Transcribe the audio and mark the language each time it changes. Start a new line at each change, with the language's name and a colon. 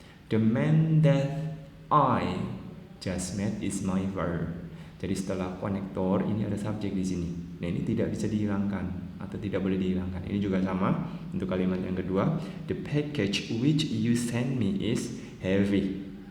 English: The man that I just met is my verb.
Indonesian: Jadi setelah konektor ini ada subjek di sini. Nah, ini tidak bisa dihilangkan atau tidak boleh dihilangkan. Ini juga sama untuk kalimat yang kedua.
English: The package which you send me is heavy.